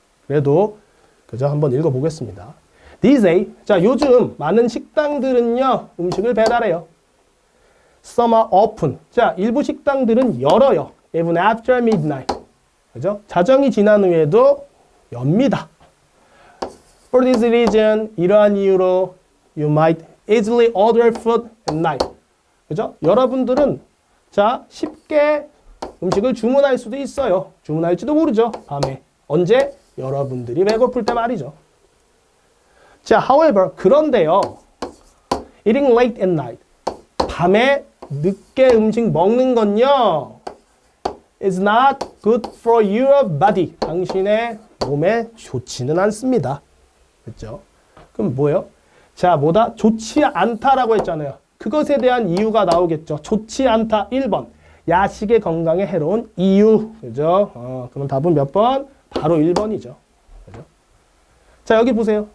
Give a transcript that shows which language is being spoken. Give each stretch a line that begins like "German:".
Korean: 그래도, 그죠? 한번 읽어보겠습니다.
English: These days,
Korean: 자, 요즘 많은 식당들은요, 음식을 배달해요.
English: Some are open.
Korean: 자, 일부 식당들은 열어요.
English: Even after midnight.
Korean: 그죠? 자정이 지난 후에도 엽니다.
English: For this reason,
Korean: 이러한 이유로
English: you might easily order food at night.
Korean: 그죠? 여러분들은 자, 쉽게 음식을 주문할 수도 있어요. 주문할지도 모르죠. 밤에. 언제? 여러분들이 배고플 때 말이죠. 자,
English: however,
Korean: 그런데요.
English: Eating late at night.
Korean: 밤에 늦게 음식 먹는 건요.
English: is not good for your body.
Korean: 당신의 몸에 좋지는 않습니다. 그렇죠? 그럼 뭐예요? 자, 뭐다? 좋지 않다라고 했잖아요. 그것에 대한 이유가 나오겠죠. 좋지 않다. 1번. 야식의 건강에 해로운 이유. 그죠? 그럼 답은 몇 번? 바로 1번이죠. 그죠? 자, 여기 보세요.